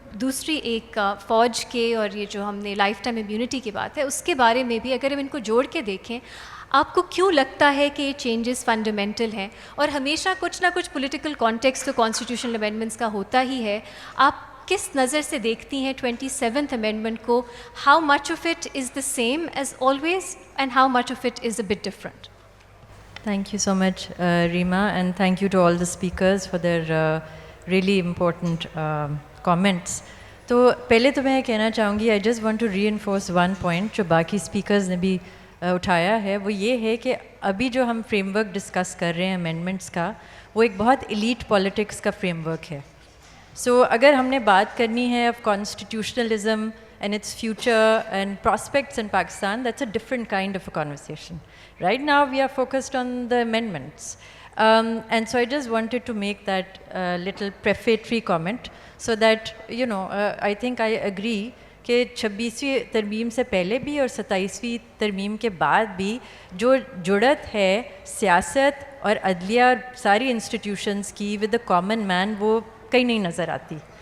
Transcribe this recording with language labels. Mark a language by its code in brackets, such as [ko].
[ur] دوسری ایک فوج کے اور یہ جو ہم نے لائف ٹائم امیونٹی کی بات ہے اس کے بارے میں بھی اگر ہم ان کو جوڑ کے دیکھیں، آپ کو کیوں لگتا ہے کہ یہ چینجز فنڈامنٹل ہیں؟ اور ہمیشہ کچھ نہ کچھ پولیٹیکل کانٹیکسٹ تو کانسٹیٹیوشنل امینڈمنٹس کا ہوتا ہی ہے. آپ کس نظر سے دیکھتی ہیں 27th امینڈمنٹ کو؟ [en] How much of it is the same as always and how much of it is a bit different? Thank you so much, Reema, and thank you to all the speakers for their really important comments. [ur] تو پہلے تو میں یہ کہنا چاہوں گی, [en] I just want to reinforce one point [ur] جو باقی speakers نے بھی اٹھایا ہے, وہ یہ ہے کہ ابھی جو ہم فریم ورک ڈسکس کر رہے ہیں امینڈمنٹس کا, وہ ایک بہت ایلیٹ پالیٹکس کا فریم ورک ہے. [en] so [ur] اگر ہم نے بات کرنی ہے [en] Of constitutionalism and its future and prospects in Pakistan, that's a different kind of a conversation. Right now we are focused on the amendments. And so I just wanted to make that little prefatory comment so that, you know, I think I agree [ur] کہ 26ویں ترمیم سے پہلے بھی اور 27ویں ترمیم کے بعد بھی جو جڑت ہے سیاست اور عدلیہ اور ساری انسٹیٹیوشنز کی ود دا کامن مین, وہ کہیں نہیں نظر آتی.